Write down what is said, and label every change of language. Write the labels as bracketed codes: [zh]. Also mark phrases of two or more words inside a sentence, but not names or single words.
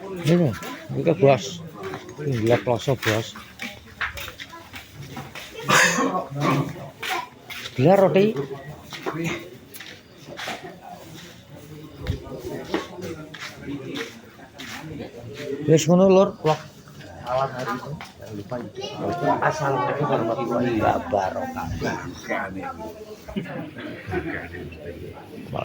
[id] Ini Bos. Ini gelar kloso, Bos. Sebelah roti. [jv] Wis ngono lur, [id] vlog malam hari ini. Jangan lupa [ar] assalamualaikum warahmatullahi wabarakatuh.